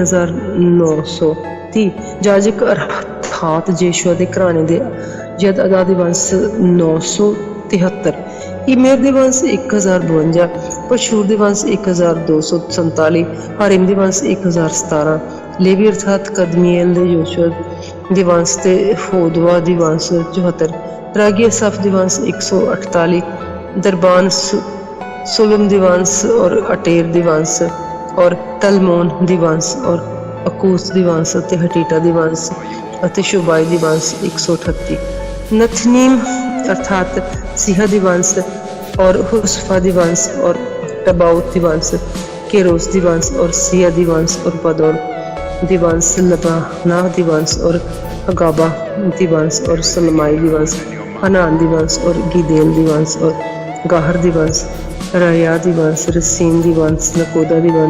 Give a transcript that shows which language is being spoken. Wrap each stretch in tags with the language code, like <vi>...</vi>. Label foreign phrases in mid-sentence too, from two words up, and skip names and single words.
<pa>3930, ਜਾਜਕ ਅਰਥਾਤ ਜੇਸ਼ੂਆ ਦੇ ਘਰਾਣੇ ਦੇ ਜਦ ਅਦਾ ਦੀ ਵੰਸ਼ 973, ਇਮੇਰ ਦੀ ਵੰਸ਼ 1052, ਪਸ਼ੂਰ ਦੀ ਵੰਸ਼ 1247, ਹਾਰਿਮ ਦੀ ਵੰਸ਼ 1017, ਲੇਵੀ ਅਰਥਾਤ ਕਦਮੀਏਲ ਦੇ ਯੋਸ਼ੂਆ ਦੀ ਵੰਸ਼ ਤੇ ਹੋਦਵਾ ਦੀ ਵੰਸ਼ 74, ਰਾਗੀ ਅਸਫ ਦੀ ਵੰਸ਼ 148, ਦਰਬਾਨ ਸੁਲਮ ਦੀ ਵੰਸ਼ ਔਰ ਅਟੇਰ ਦੀ ਵੰਸ਼ ਔਰ ਤਲਮੋਨ ਦੀ ਵੰਸ਼ ਔਰ ਅਕੂਸ ਦੀ ਵੰਸ਼ ਅਤੇ ਹਟੀਟਾ ਦੀ ਵੰਸ਼ ਅਤੇ ਸ਼ੁਬਾਈ ਦੀ ਵੰਸ਼ 138, ਨਥਨੀਮ ਅਰਥਾਤ ਸਿਹਾ ਦੀ ਵੰਸ਼ ਔਰ ਹੁਸਫਾ ਦੀ ਵੰਸ਼ ਔਰ ਟਬਾਉਤ ਦੀ ਵੰਸ਼, ਕੇਰੋਸ ਦੀ ਵੰਸ਼ ਔਰ ਸਿਯਾ ਦੀ ਵੰਸ਼ ਔਰ ਪਦੌਰ ਦੀ ਵੰਸ਼, ਲਬਾਨਾ ਦੀ ਵੰਸ਼ ਔਰ ਅਗਾਬਾ ਦੀ ਵੰਸ਼ ਔਰ ਸਲਮਾਈ ਦੀ ਵੰਸ਼, ਹਨਾਨ ਦੀ ਵੰਸ਼ ਔਰ ਗਿਦੇਲ ਦੀ ਵੰਸ਼ ਔਰ ਗਾਹਰ ਦੀ ਵੰਸ਼, ਰਾਯਾ ਦੀ ਵੰਸ਼, ਰਸੀਨ ਦੀ ਵੰਸ਼, ਨਕੋਦਾ ਦੀ ਵੰਸ਼,</pa>